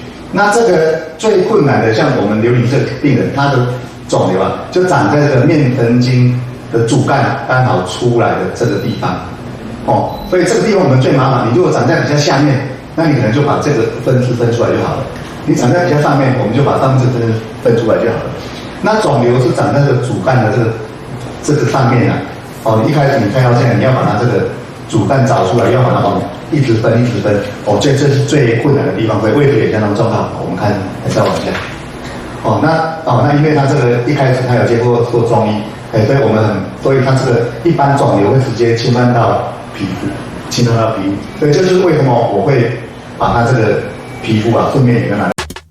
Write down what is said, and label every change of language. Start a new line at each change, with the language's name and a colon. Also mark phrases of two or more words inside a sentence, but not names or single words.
Chinese: 那這個最困難的，像我們劉女士病人，她的腫瘤就長在這個面神經的主幹剛好出來的這個地方，所以這個地方我們最麻煩。你如果長在比較下面，那你可能就把這個分支分出來就好了。你長在比較上面，我們就把上肢分出來就好了。那腫瘤是長在這個主幹的這個上面一開始你開刀之前，你要把它這個主幹找出來，要把它一直分。這是最困難的地方，所以位置也相當重要。我們看還是要往下。那因為它這個一開始它有接過做中醫。所以它這個一般腫瘤會直接侵犯到皮膚，所以這就是為什麼我會把它這個皮膚順便也拿來。